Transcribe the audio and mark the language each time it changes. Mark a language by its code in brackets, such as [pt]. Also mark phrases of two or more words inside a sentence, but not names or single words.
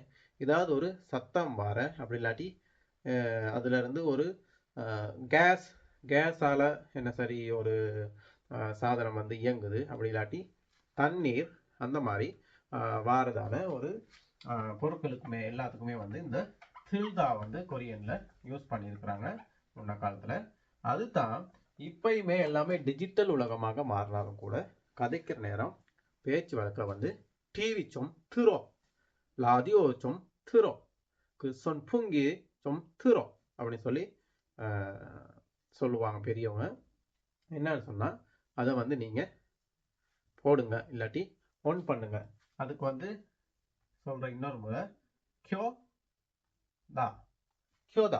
[ta] ஏதாவது ஒரு சத்தம் வார அப்படி இல்லாட்டி அதுல இருந்து ஒரு கேஸால என்ன சரி ஒரு சாதனம் வந்து இயங்குது, அப்படி இல்லாட்டி தண்ணீர் அந்த மாதிரி வாரதான ஒரு பொருட்களுக்குமே எல்லாத்துக்குமே வந்து இந்த தில்தா வந்து கொரியன்ல யூஸ் பண்ணியிருக்கிறாங்க முன்ன காலத்துல. அதுதான் இப்பயுமே எல்லாமே டிஜிட்டல் உலகமாக மாறினாலும் கூட கதைக்கிற நேரம் பேச்சு வழக்கில் வந்து [ko] டிவி 좀 틀어, 라디오 좀 틀어, 그 선풍기 좀 틀어 [ta] அப்படின்னு சொல்லி சொல்லுவாங்க பெரியவங்க. என்னன்னு சொன்னா அதை வந்து நீங்க போடுங்க இல்லாட்டி ஆன் பண்ணுங்க. அதுக்கு வந்து சொல்ற இன்னொரு முறை [ko] 켜다 켜다.